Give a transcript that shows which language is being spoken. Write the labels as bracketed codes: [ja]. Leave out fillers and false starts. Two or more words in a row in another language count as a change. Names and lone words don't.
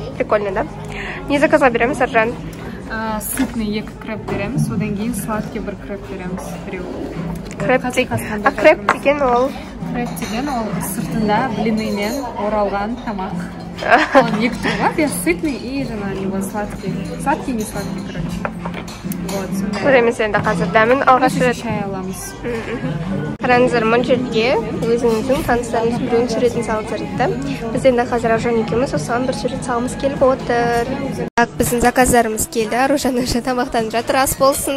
[ru] Прикольно, да? [kk] Не заказға береміз, Аржан? Сытный 2 креп береміз, одан кейін сладкий 1 креп береміз. Креп деген ол? Креп деген ол сыртында блиныймен оралған тамақ. Он 2 түрі, [ru] сытный и него сладкий. Сладкий, не сладкий, короче. Вот, [kk] сондай. Көреміз енді қазір дәмін алғаш рет. Шай аламыз. Қараңыздар, мұн жерге өзіңіздің таныстарыңыз біреуін суретін салыңыздар дейді. Біз енді қазір Аружан екеуміз осыған бір сурет салғымыз келіп отыр. Біздің заказдарымыз келді. Аружан уже тамақтанып жатыр, ас болсын.